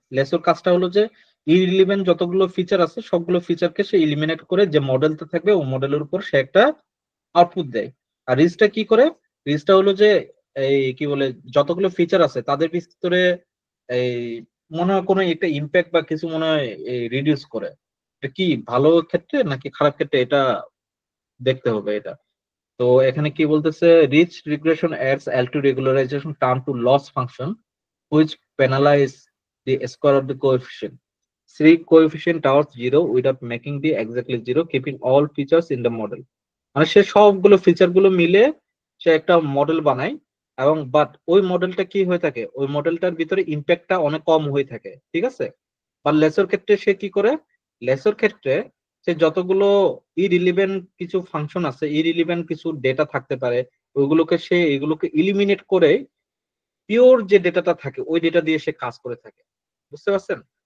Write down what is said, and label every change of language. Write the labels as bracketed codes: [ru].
[bn] লেসোর কাজটা হলো যে ইররিলেভেন্ট যতগুলো ফিচার আছে সবগুলো ফিচারকে সে এলিমিনেট করে যে মডেলটা থাকবে ওই মডেলের উপর সে একটা আউটপুট দেয়। আর রিচটা কি করে? রিচটা হলো যে এই কি বলে যতগুলো ফিচার আছে তাদের ভিতরে এই মনে হয় কোনো একটা ইমপ্যাক্ট বা কিছু মনে হয় রিডিউস করে। এটা কি ভালো ক্ষেত্রে নাকি খারাপ ক্ষেত্রে এটা দেখতে হবে এটা। তো এখানে কি বলতেছে, [en] Ridge regression adds L2 regularization term to loss function which penalize the square of the coefficient. Three coefficient towards 0 without making the exactly 0, keeping all features in the model. [bn] মানে সে সবগুলো ফিচার গুলো মিলে সে একটা মডেল বানায় এবং but ওই মডেলটা কি হয়ে থাকে, ওই মডেলটার ভিতরে ইম্প্যাক্টটা অনেক কম হয়ে থাকে, ঠিক আছে? বা লেসোর ক্ষেত্রে সে কি করে? লেসোর ক্ষেত্রে সে যতগুলো ইরিলিভেন্ট কিছু ফাংশন আছে, ইরিলিভেন্ট কিছু ডেটা থাকতে পারে, ওইগুলোকে সে এগুলোকে ইলিমিনেট করে পিওর যে ডেটাটা থাকে ওই ডেটা দিয়ে সে কাজ করে থাকে, বুঝতে পারছেন?